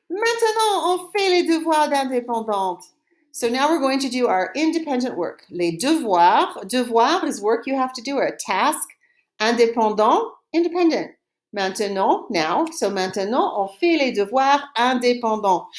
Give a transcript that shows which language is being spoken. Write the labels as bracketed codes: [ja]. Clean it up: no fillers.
[fr] Maintenant, on fait les devoirs d'indépendante. [en] So now we're going to do our independent work. Les devoirs. Devoir is work you have to do, or a task. Indépendant, independent. Maintenant, now. [fr] So maintenant, on fait les devoirs indépendants.